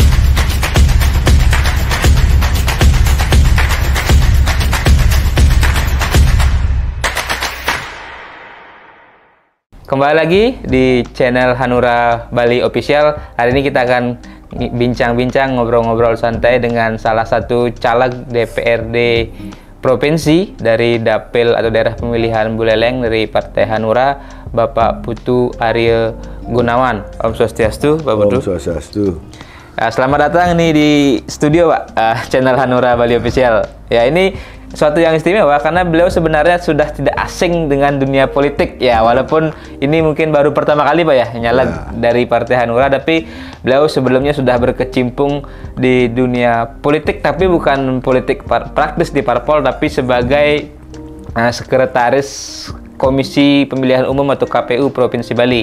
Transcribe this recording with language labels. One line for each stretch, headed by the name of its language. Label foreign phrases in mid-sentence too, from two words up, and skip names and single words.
Indonesian: Kembali lagi di channel Hanura Bali Official. Hari ini kita akan bincang-bincang, ngobrol-ngobrol santai dengan salah satu caleg DPRD Provinsi dari Dapil atau Daerah Pemilihan Buleleng dari Partai Hanura, Bapak Putu Arya Gunawan. Om Swastiastu, Pak Putu. Om Swastiastu. Selamat datang nih di studio, Pak, channel Hanura Bali Official. Ya, ini suatu yang istimewa karena beliau sebenarnya sudah tidak asing dengan dunia politik ya, walaupun ini mungkin baru pertama kali Pak ya nyalek dari Partai Hanura, tapi beliau sebelumnya sudah berkecimpung di dunia politik, tapi bukan politik praktis di parpol, tapi sebagai sekretaris Komisi Pemilihan Umum atau KPU Provinsi Bali.